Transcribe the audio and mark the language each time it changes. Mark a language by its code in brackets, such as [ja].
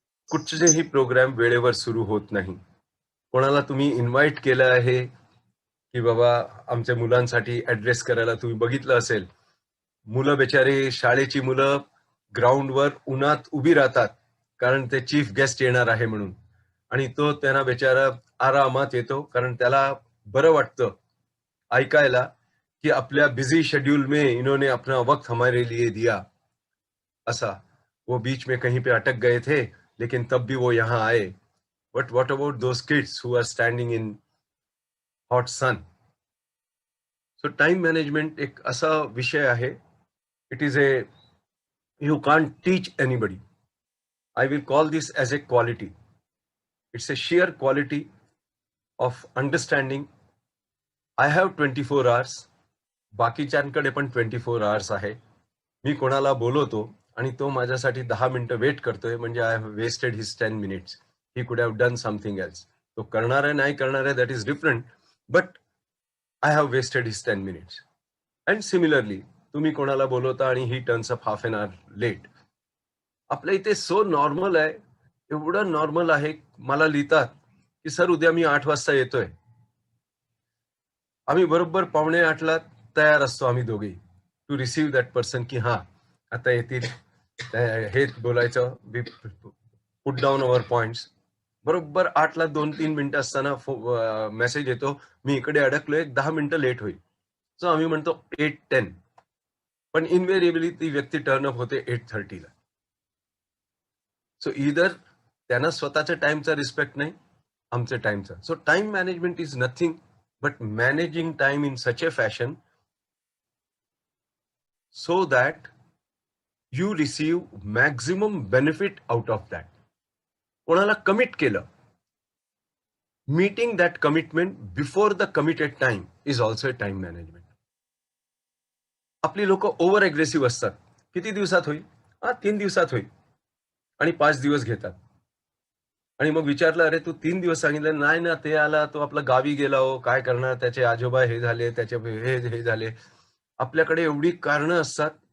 [mr] कुठचेही programme वेळेवर सुरू होत नाही. कोणाला तुम्ही इन्व्हाइट केलं आहे की बाबा आमच्या मुलांसाठी ऍड्रेस करायला, तुम्ही बघितलं असेल, मुलं बेचारे, शाळेची मुलं ग्राउंडवर उन्हात उभी राहतात कारण ते चीफ गेस्ट येणार आहे म्हणून, आणि तो त्यांना बेचारा आरामात येतो कारण त्याला बरं वाटतं ऐकायला कि [hi] अपना बिजी शेड्यूल में इन्होंने अपना वक्त हमारे लिए दिया. ऐसा वो बीच में कहीं पे अटक गए थे लेकिन तब भी वो यहाँ आए. [en] But what about those kids who are standing in hot sun? So time management [mr] एक असा विषय आहे, [en] It is a, you can't teach anybody. I will call this as a quality. It's a share quality of understanding. I have 24 hours, [mr] बाकीच्यांकडे पण 24 hours आहे. मी कोणाला बोलवतो आणि तो माझ्यासाठी 10 मिनिटं वेट करतोय म्हणजे [en] I have wasted his 10 minutes. He could have done something else. [mr] तो करणार आहे नाही करणार आहे [en] That is different, but I have wasted his 10 minutes. And similarly [mr] तुम्ही कोणाला बोलवता आणि [en] He turns up half an hour late. [mr] आपल्या इथे सो नॉर्मल आहे, एवढं नॉर्मल आहे. मला लिहितात की सर उद्या मी 8 वाजता येतोय. आम्ही बरोबर 7:45ला तयार असतो आम्ही दोघे [en] to receive that person [mr] की हा आता येतील, हे बोलायचं, [en] Put down our points. [mr] बरोबर 8ला 2-3 मिनिटं असताना मेसेज येतो, मी इकडे अडकलोय, 10 मिनिटं लेट होईल. सो आम्ही म्हणतो 8:10, पण इनव्हेरिएबली ती व्यक्ती टर्न अप होते 8:30ला. सो इधर त्यांना स्वतःच्या टाइमचा रिस्पेक्ट नाही, आमच्या टाइमचा. [en] So time management is nothing but managing time in such a fashion so that you receive maximum benefit out of that. [mr] कोणाला कमिट केलं, [en] meeting that commitment before the committed time is also a time management. [mr] आपली लोक over aggressive असतात. किती दिवसात होईल? 3 दिवसात होईल, आणि 5 दिवस घेतात. आणि मग विचारलं, अरे तू 3 दिवस सांगितलं नाही ना, ते आला, तो आपला गावी गेला, हो काय करणार, त्याचे आजोबा हे झाले, त्याचे हे झाले. आपल्याकडे एवढी कारणं असतात.